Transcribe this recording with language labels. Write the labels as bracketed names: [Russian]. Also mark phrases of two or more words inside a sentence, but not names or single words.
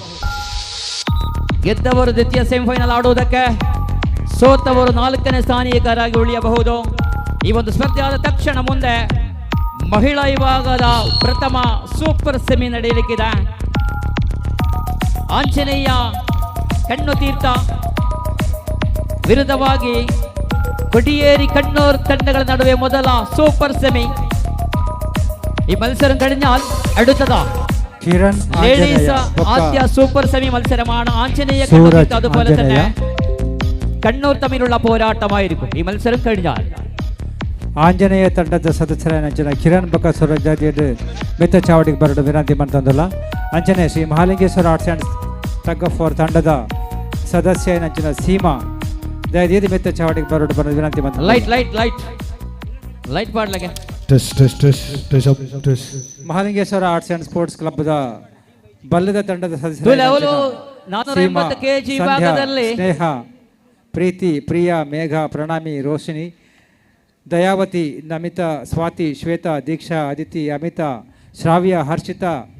[Kannada] ಗೆದ್ದವರು ದ್ವಿತೀಯ ಸೆಮಿಫೈನಲ್ ಆಡುವುದಕ್ಕೆ, ಸೋತವರು 4ನೇ ಸ್ಥಾನಿಕರಾಗಿ ಉಳಿಯಬಹುದು. ಈ ಒಂದು ಸ್ಪರ್ಧೆ ಆದ ತಕ್ಷಣ ಮುಂದೆ ಮಹಿಳಾ ವಿಭಾಗದ ಪ್ರಥಮ ಸೂಪರ್ ಸೆಮಿ ನಡೆಯಲಿಕ್ಕಿದೆ. ಆಂಜನೇಯ ಕಣ್ಣು ತೀರ್ಥ ವಿರುದ್ಧವಾಗಿ കൊടിയേരി കണ്ണൂർ ತಂಡಗಳ ನಡುವೆ ಮೊದಲ ಸೂಪರ್ ಸೆಮಿ. [Malayalam] ഈ മത്സരം കഴിഞ്ഞാൽ അടുത്തതാ ലേഡീസ് ആദ്യ സൂപ്പർ സെമി മത്സരമാണ്. ആഞ്ജനേയ അതുപോലെ തന്നെ കണ്ണൂർ തമ്മിലുള്ള പോരാട്ടമായിരിക്കും ഈ മത്സരം കഴിഞ്ഞാൽ. [Tulu] ಆಂಜನೇಯ ತಂಡದ ಸದಸ್ಯರಾದ ಕಿರಣ್ ಬಕಾಸುರ ಜಾತಿಯದು ಮಿತ್ತ ಚಾವಡಿಗೆ ಬರಡು ವಿನಂತಿ ಮಾಡ್ತಂದಲ್ಲ. ಅಂಚನೆ ಶ್ರೀ ಮಹಾಲಿಂಗೇಶ್ವರ ಆರ್ಟ್ಸ್ ಆ್ಯಂಡ್ ಟಗ್ ಆಫ್ ವಾರ್ ತಂಡದ ಸದಸ್ಯ ನಂಚಿನ ಸೀಮಾ ದಯದಿ ಮಿತ್ತ ಚಾವಡಿಗೆ ಬರಡು ಬರಡು [Kannada] ವಿನಂತಿ ಮಾಡ್ತಾರೆ. [English] light light light light ಪಾಡ್ಲಗೆ [Tulu] ಮಹಾಲಿಂಗೇಶ್ವರ ಆರ್ಟ್ಸ್ ಆ್ಯಂಡ್ ಸ್ಪೋರ್ಟ್ಸ್ ಕ್ಲಬ್ದ ಬಲ್ಲದ ತಂಡದ ಸದಸ್ಯ ಸ್ನೇಹ, ಪ್ರೀತಿ, ಪ್ರಿಯಾ, ಮೇಘ, ಪ್ರಣಾಮಿ, ರೋಶಿನಿ, ದಯಾವತಿ, ನಮಿತಾ, ಸ್ವಾತಿ, ಶ್ವೇತಾ, ದೀಕ್ಷಾ, ಅದಿತಿ, ಅಮಿತಾ, ಶ್ರಾವ್ಯ, ಹರ್ಷಿತಾ.